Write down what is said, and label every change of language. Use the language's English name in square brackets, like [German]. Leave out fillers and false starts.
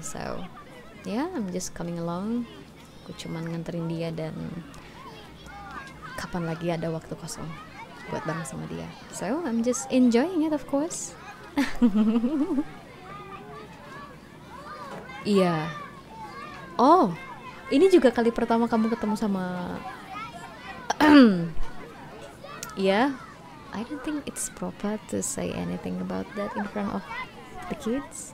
[English] So, yeah, I'm just coming along. [Indonesian] Aku cuman nganterin dia dan kapan lagi ada waktu kosong buat bareng sama dia. [English] So, I'm just enjoying it, of course. [Indonesian] Iya. Oh, ini juga kali pertama kamu ketemu sama ya, [English] I don't think it's proper to say anything about that in front of the kids.